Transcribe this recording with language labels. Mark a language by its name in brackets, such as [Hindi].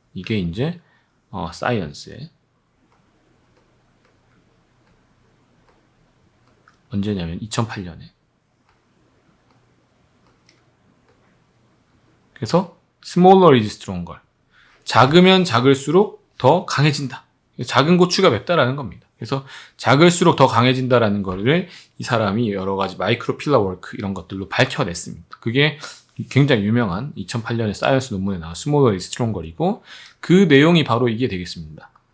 [Korean] 이게 이제 사이언스의 언제냐면 2008년에. [English] 그래서 smaller is stronger. [Korean] 작으면 작을수록 더 강해진다. 작은 고추가 맵다라는 겁니다. 그래서 작을수록 더 강해진다라는 거를 이 사람이 여러 가지 마이크로 필러 워크 이런 것들로 밝혀냈습니다. 그게 굉장히 유명한 2008년에 사이언스 논문에 나온 [English] smaller is stronger [Korean] 이고 그 내용이 바로 이게 되겠습니다.